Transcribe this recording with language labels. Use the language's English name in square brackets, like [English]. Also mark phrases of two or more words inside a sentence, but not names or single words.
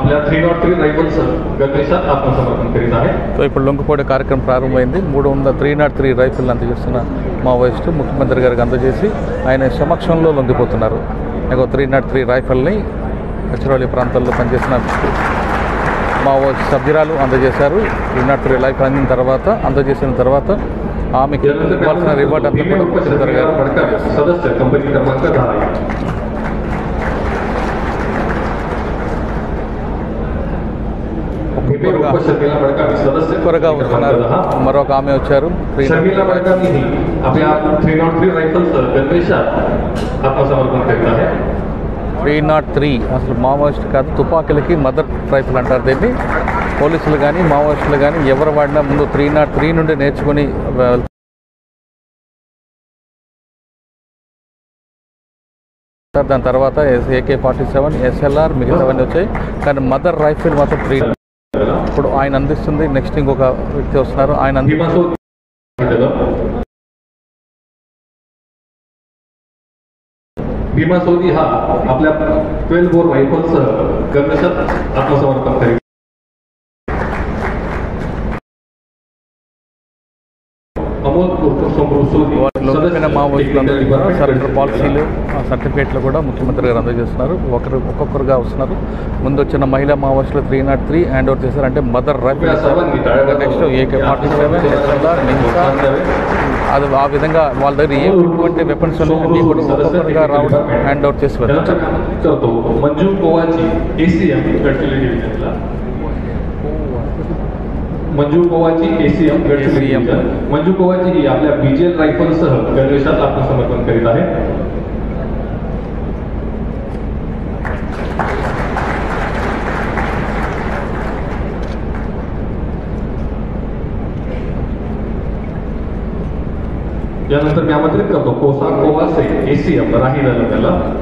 [Marathi] आपल्या 303 रायफल्स गणवेशात आत्मसमर्पण करीत आहे. [Telugu] సో ఇప్పుడు లొంగిపోయే కార్యక్రమం ప్రారంభమైంది. 303 రైఫిల్ అందజేస్తున్న మావోయిస్టు ముఖ్యమంత్రి గారికి అందజేసి ఆయన సమక్షంలో లొంగిపోతున్నారు. 303 రైఫిల్ని గచ్చిరోలి ప్రాంతాల్లో పనిచేసిన మావోయిస్ట్ సభ్యురాలు అందజేశారు. 303 రైఫిల్ అందజేసిన తర్వాత ఆమెకి ఇవ్వాల్సిన రివార్డ్ అంతా కూడా ముఖ్యమంత్రి గారు [Marathi] सदस्य कंपनी क्रमांक 10 [Telugu] త్వరగా వస్తున్నారు. మరొక ఆమె వచ్చారు. [Marathi] शर्मिला बडकामी ही आपल्या 303 रायफल्स गणवेशात आत्मसमर्पण करीत आहे. [Telugu] 303 అసలు మావోయిస్ట్ కాదు, తుపాకీలకి [English] mother rifle [Telugu] అంటారు దీన్ని. పోలీసులు కానీ మావోయిస్టులు కానీ ఎవరు వాడినా ముందు 303 నుండి నేర్చుకుని దాని తర్వాత AK-47 SLR మిగతావన్నీ వచ్చాయి. కానీ [English] mother rifle [Telugu] మాత్రం 3. ఇప్పుడు ఆయన అందిస్తుంది. నెక్స్ట్ ఇంకొక వ్యక్తి వస్తున్నారు. ఆయన [Marathi] भीमा सोदी हा आपल्या 12 बोर रायफल्स गणवेशात आत्मसमर्पण करीत. अमोल सोदी [Telugu] సరెండర్ పాలసీలు సర్టిఫికేట్లు కూడా ముఖ్యమంత్రి గారు అందజేస్తున్నారు. ఒక్కొక్కరుగా వస్తున్నారు. ముందు వచ్చిన మహిళా మావోయిస్టులు 303 [English] hand over [Telugu] చేశారు. అంటే [English] mother rifle. [Telugu] నెక్స్ట్ AK-47 SLR మిగతా అది ఆ విధంగా వాళ్ళ దగ్గర ఎటువంటి వెపన్స్ అన్నీ కూడా ఒక్కొక్కరుగా రావడం [English] hand over [Telugu] చేసి వెళ్తారు. [Marathi] मंजू कोवाची ACM गडचिरोली डिव्हिजनला मंजू कोवाची ACM गडचिरोली डिव्हिजन. मंजू कोवाची ही आपल्या BGL रायफलसह गणवेशात आत्मसमर्पण करीत आहे. यानंतर मी आमंत्रित करतो कोसा कोवासे ACM राही तालुक्याला.